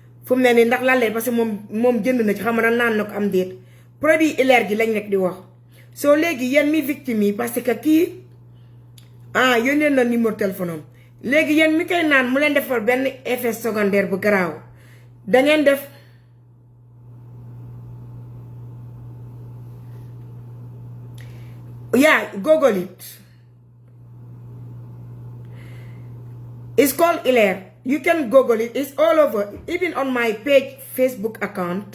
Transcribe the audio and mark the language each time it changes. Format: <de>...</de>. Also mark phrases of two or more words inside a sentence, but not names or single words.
<wo>mu ne nii ndax lan lay parce que moom jënd na ci xam nga naan na ko am déet produit ileer gi lañ rek di wax soo léegi yéen mi victime yi parce que kii yónnee na</wo> <fr>numéro téléphone</fr> <wo>am léegi yéen mi koy naan mu leen defal benn</wo> <fr>effet secondaire</fr> <wo>bu garaaw dangeen def</wo> <en>Google it. It's called Iler. You can Google it. It's all over. Even on my page, Facebook account.</en>